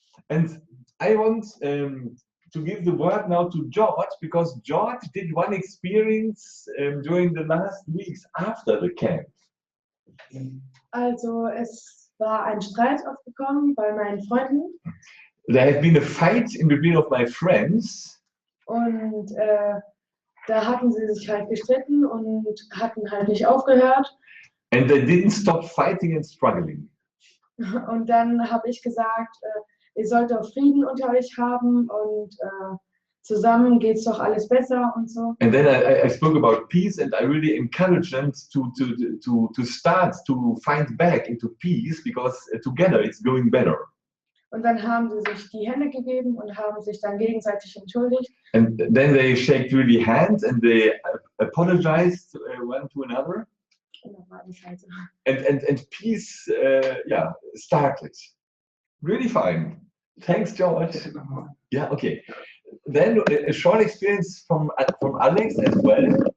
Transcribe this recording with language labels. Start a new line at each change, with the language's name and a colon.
English: And I want to give the word now to George, because George did one experience during the last weeks after the camp.
German: Also es war ein Streit aufgekommen bei meinen Freunden.
English: There had been a fight in between of my friends.
German: Und da hatten sie sich halt gestritten und hatten halt nicht aufgehört.
English: And they didn't stop fighting and struggling.
German: Und dann habe ich gesagt, ihr sollt doch Frieden unter euch haben und zusammen geht's doch alles besser und so.
English: And then I spoke about peace, and I really encouraged them to start to find back into peace, because together it's going better.
German: Und dann haben sie sich die Hände gegeben und haben sich dann gegenseitig entschuldigt.
English: And then they shake really hands and they apologized one to another. And peace, yeah, started. Really fine. Thanks, George. Yeah, okay. Then a short experience from Alex as well.